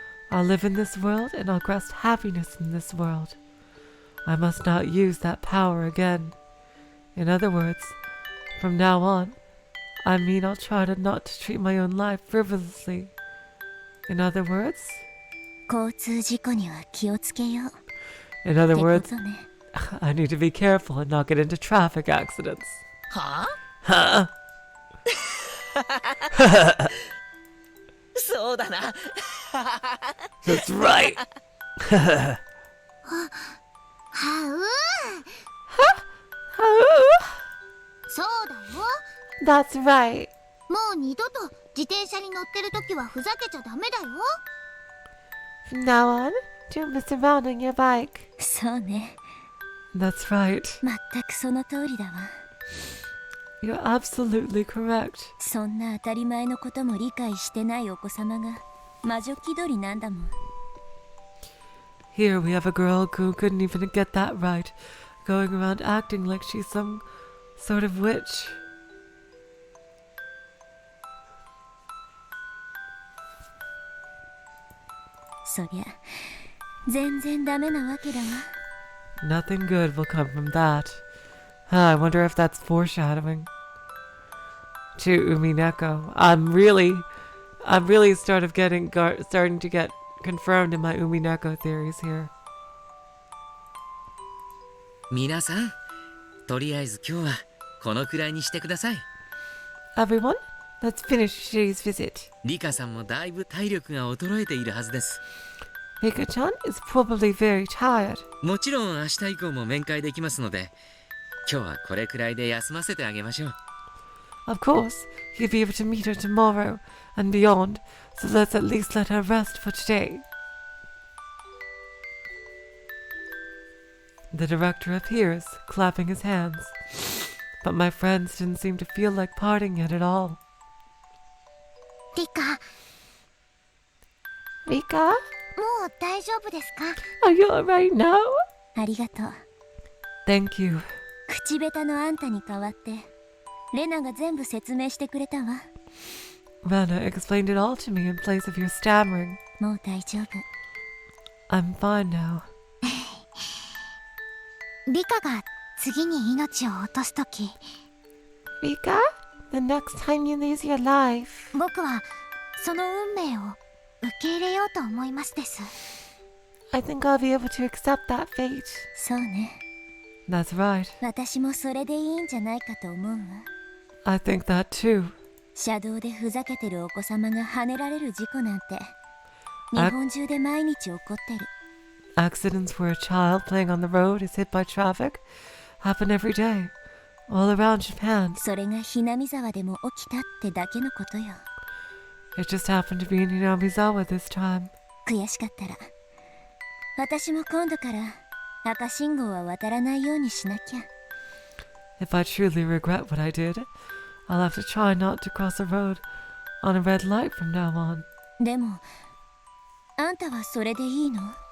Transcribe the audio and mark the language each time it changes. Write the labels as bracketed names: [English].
[English] I'll live in this world and I'll grasp happiness in this world. I must not use that power again. In other words, from now on, I mean I'll try to not to treat my own life frivolously. In other words, [Japanese] 交通事故には気をつけよう。 [English] in other words, I need to be careful and not get into traffic accidents. [Japanese] はあ [English] Huh? [Japanese] そうだな [English] That's right. [Japanese] はう そうだよ。 [English] That's right. [Japanese] もう二度と自転車に乗ってる時はふざけちゃダメだよ。 [English] From now on, don't mess around on your bike. [Japanese] そうね。 [English] That's right. [Japanese] 全くその通りだわ。 [English] You're absolutely correct. [Japanese] そんな当たり前のことも理解してないお子様が魔女気取りなんだもん。 [English] Here we have a girl who couldn't even get that right, going around acting like she's some sort of witch. [Japanese] そりゃ全然ダメなわけだわ。 [English] Nothing good will come from that. I wonder if that's foreshadowing to Umineko. I'm really starting to get confirmed in my Umineko theories here. [Japanese] 皆さん、とりあえず今日はこのくらいにしてください。 [English] Everyone, let's finish today's visit. [Japanese] リカさんもだいぶ体力が衰えているはずです。 [English] Rika-chan is probably very tired. [Japanese] もちろん明日以降も面会できますので、今日はこれくらいで休ませてあげましょう。 [English] Of course, you'll be able to meet her tomorrow and beyond, so let's at least let her rest for today. The director appears, clapping his hands. But my friends didn't seem to feel like parting yet at all. [Japanese] リカ、 [English] Rika? [Japanese] もう大丈夫ですか？ [English] Are you alright now? [Japanese] ありがとう。 [English] Thank you. [Japanese] 口下手のあんたに代わってレナが全部説明してくれたわ。 [English] Rana explained it all to me in place of your stammering. [Japanese] もう大丈夫。 [English] I'm fine now. [Japanese] リカが次に命を落とすとき、 [English] Rika? The next time you lose your life. [Japanese] 僕はその運命を受け入れようと思いますです。 [English] I think I'll be able to accept that fate. [Japanese] そうね。 [English] That's right. [Japanese] 私もそれでいいんじゃないかと思うわ。 [English] I think that too. [Japanese] 車道でふざけてるお子様がはねられる事故なんて日本中で毎日起こってる。 [English] Accidents where a child playing on the road is hit by traffic happen every day, all around Japan. [Japanese] それがひなみ沢でも起きたってだけのことよ。 [English] It just happened to be in Hinamizawa this time. [Japanese] 悔しかったら私も今度から赤信号は渡らないようにしなきゃ。 [English] If I truly regret what I did, I'll have to try not to cross a road on a red light from now on. [Japanese] でもあんたはそれでいいの？